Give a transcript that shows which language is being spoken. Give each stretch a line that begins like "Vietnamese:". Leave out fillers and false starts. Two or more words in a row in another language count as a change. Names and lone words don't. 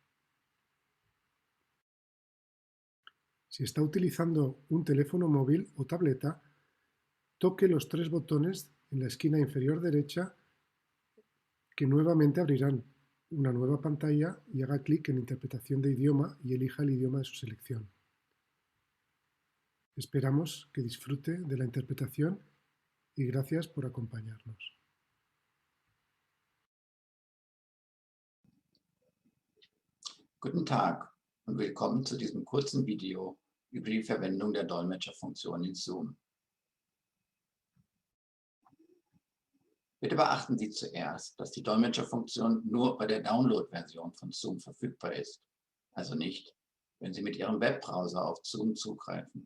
Spanish: Si está utilizando un teléfono móvil o tableta, toque los tres botones en la esquina inferior derecha que nuevamente abrirán una nueva pantalla y haga clic en Interpretación de idioma y elija el idioma de su selección. Esperamos que disfrute de la interpretación y gracias por acompañarnos.
German: Guten Tag und willkommen zu diesem kurzen Video über die Verwendung der Dolmetscherfunktion in Zoom. Bitte beachten Sie zuerst, dass die Dolmetscherfunktion nur bei der Download-Version von Zoom verfügbar ist, also nicht, wenn Sie mit Ihrem Webbrowser auf Zoom zugreifen.